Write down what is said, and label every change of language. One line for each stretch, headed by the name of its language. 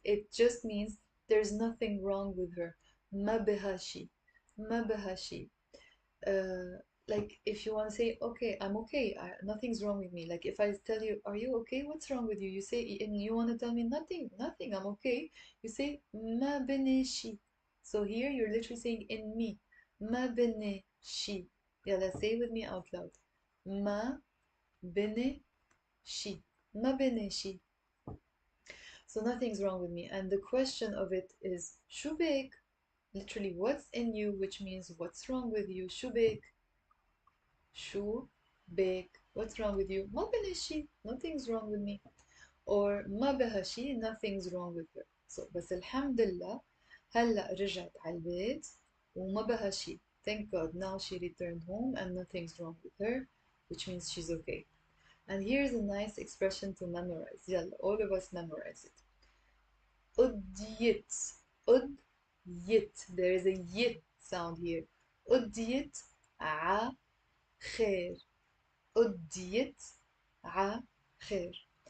English: It just means there's nothing wrong with her.
Arabic: ما بها شي. ما بها شي.
English: Like if you want to say, okay, I'm okay, nothing's wrong with me. Like if I tell you, are you okay? What's wrong with you? You say, and you want to tell me nothing, nothing, I'm okay. You say,
Arabic: ما بني شي.
English: So here you're literally saying in me.
Arabic: ما بني شي.
English: Yeah, let's say it with me out loud.
Arabic: ما بني شي. ما بني شي.
English: So nothing's wrong with me. And the question of it is,
Arabic: شو بك?
English: Literally, what's in you, which means what's wrong with you?
Arabic: شو بك? شو بك?
English: What's wrong with you?
Arabic: ما بني شي.
English: Nothing's wrong with me. Or
Arabic: ما بها شي.
English: Nothing's wrong with her. So
Arabic: بس الحمد لله هلا رجعت على البيت وما بها شي.
English: Thank God, now she returned home and nothing's wrong with her, which means she's okay. And here's a nice expression to memorize.
Arabic: يلا,
English: all of us memorize it.
Arabic: أديت. أديت.
English: There is a yit sound here.
Arabic: أديت ع خير. أديت ع خير.